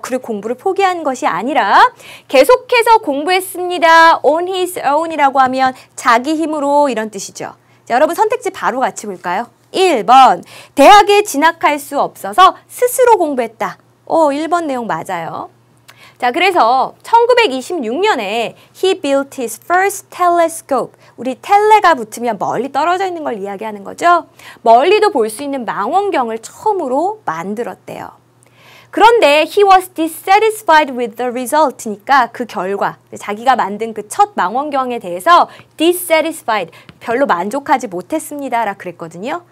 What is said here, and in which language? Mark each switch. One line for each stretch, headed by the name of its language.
Korean: 그래, 공부를 포기한 것이 아니라 계속해서 공부했습니다.
English: on his own
Korean: 이라고 하면 자기 힘으로 이런 뜻이죠. 자, 여러분 선택지 바로 같이 볼까요? 1번, 대학에 진학할 수 없어서 스스로 공부했다. 1번 내용 맞아요. 자, 그래서 1926년에
English: he built his first telescope.
Korean: 우리 텔레가 붙으면 멀리 떨어져 있는 걸 이야기하는 거죠. 멀리도 볼 수 있는 망원경을 처음으로 만들었대요. 그런데
English: he was dissatisfied with the result
Korean: 니까 그 결과, 자기가 만든 그 첫 망원경에 대해서 dissatisfied, 별로 만족하지 못했습니다 라 그랬거든요.